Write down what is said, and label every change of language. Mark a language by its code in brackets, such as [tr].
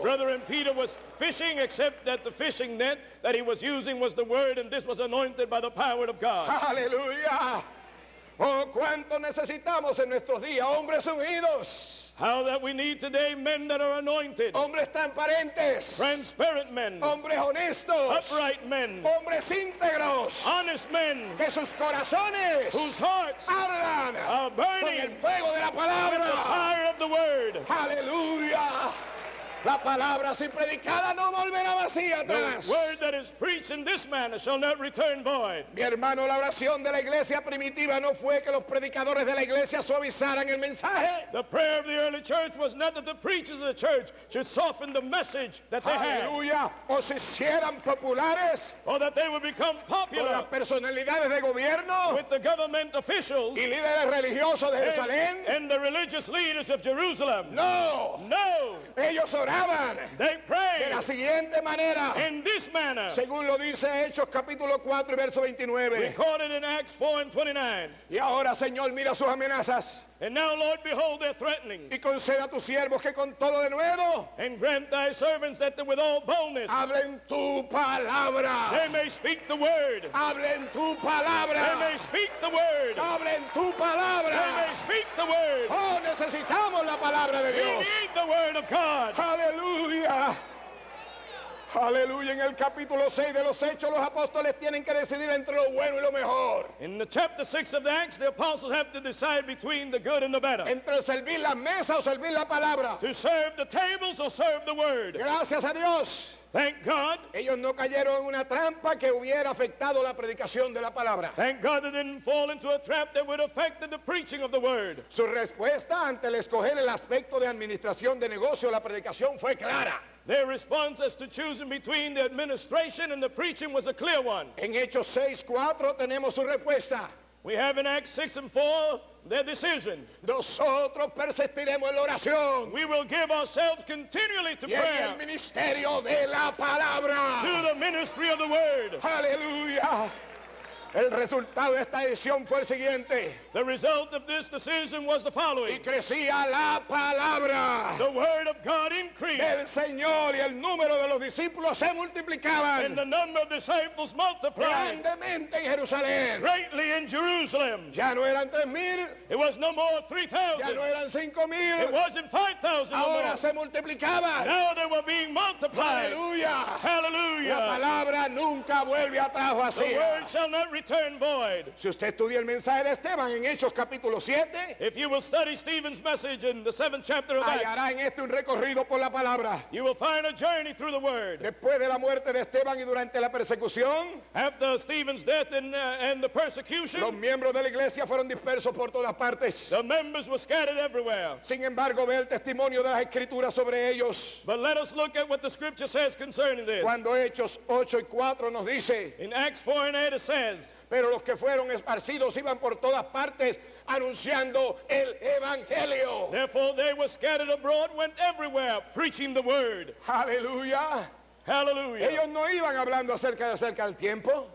[en] Brother and Peter was fishing, except that the fishing net that he was using was the word, and this was anointed by the power of God. [es] Aleluya. Oh, cuánto necesitamos en nuestros días hombres ungidos, [en] How that we need today men that are anointed, [es] hombres transparentes, [en] transparent men, [es] hombres honestos, [en] upright men, [es] hombres íntegros, [en] honest men, [es] que sus corazones [en] whose hearts [es] ardan [en] are [es] con el [en] burning [es] fuego de la [en] with the [es] palabra. [en] fire of the word. [es] Aleluya. La palabra así predicada no volverá vacía [en] The [es] atrás. [en] word that is preached in this manner shall not return void. [es] Mi hermano, la oración de la iglesia primitiva no fue que los predicadores de la iglesia suavizaran el mensaje. [en] The prayer of the early church was not that the preachers of the church should soften the message that they had, [es] Aleluya. O se hicieran populares [en] or that they would become [es] con [en] popular [es] las personalidades de gobierno [en] with the government officials [es] y líderes religiosos de Jerusalén. [en] and the religious leaders of Jerusalem. [es] No. [en] No, [es] Ellos oraban [en] they [es] de [en] prayed [es] la siguiente manera, [en] in this manner, [es] según lo dice Hechos capítulo 4 y verso 29. [en] recorded in Acts 4:29. [es] Y ahora, Señor, mira sus amenazas [en] And now, Lord, behold their threatenings, [es] y conceda a tus siervos que con todo de nuevo [en] and grant thy servants that with all boldness [es] hablen tu palabra. [en] they may speak the word. [es] Hablen tu [en] They [es] palabra. [en] may speak the word. [es] Hablen tu [en] They [es] palabra. [en] may speak the word. [es] Oh, necesitamos la palabra de [en] We [es] Dios. [en] need the word of God. [es] Aleluya. Aleluya. En el capítulo 6 de los Hechos, los apóstoles tienen que decidir entre lo bueno y lo mejor. [en] In the chapter 6 of the Acts, the apostles have to decide between the good and the better. [es] Entre servir la mesa o servir la palabra. [en] To serve the tables or serve the word. [es] Gracias a Dios. [en] Thank God. [es] Ellos no cayeron en una trampa que hubiera afectado la predicación de la palabra. [en] Thank God they didn't fall into a trap that would affect the preaching of the word. [es] Su respuesta ante el escoger el aspecto de administración de negocio, la predicación fue clara. [en] Their response as to choosing between the administration and the preaching was a clear one. [es] En Hechos 6:4 tenemos su respuesta. [en] We have in Acts 6 and 4 their decision. [es] Nosotros persistiremos en la oración [en] We will give ourselves continually to [es] y en [en] prayer, [es] el ministerio de la palabra. [en] to the ministry of the word. [es] Aleluya. El resultado de esta edición fue el siguiente. [en] The result of this decision was the [es] Y [en] following. [es] crecía la palabra [en] The word of God increased, [es] del Señor y el número de los discípulos se [en] and [es] multiplicaban [en] the number of disciples multiplied [es] grandemente en Jerusalén. [en] greatly in Jerusalem. [es] Ya no eran 3,000, [en] It was no more [es] ya [en] 3,000. [es] no eran [en] It [es] 5,000, [en] wasn't 5,000 no [es] ahora [en] more. [es] se multiplicaban. [en] Now they were being multiplied. [es] Aleluya. La [en] Hallelujah. [es] palabra nunca vuelve atrás [en] The [es] vacía. [en] word shall not return void. [es] Si usted estudia el mensaje de Esteban en Hechos capítulo 7, [en] If you will study Stephen's message in the 7th chapter of Acts, [es] hallará en este un recorrido por la palabra. [en] you will find a journey through the word. [es] Después de la muerte de Esteban y durante la persecución, [en] After Stephen's death and the [es] los [en] persecution, [es] miembros de la iglesia fueron dispersos por todas partes. [en] the members were scattered everywhere. [es] Sin embargo, ve el testimonio de las escrituras sobre ellos. [en] But let us look at what the scripture says concerning this. [es] Cuando Hechos 8:4 nos dice, [en] In Acts 4:8 it says, [es] pero los que fueron esparcidos iban por todas partes anunciando el evangelio. [en] therefore they were scattered abroad, went everywhere, preaching the word. [es] Aleluya. [en] Hallelujah. [es] Ellos no iban hablando acerca del tiempo,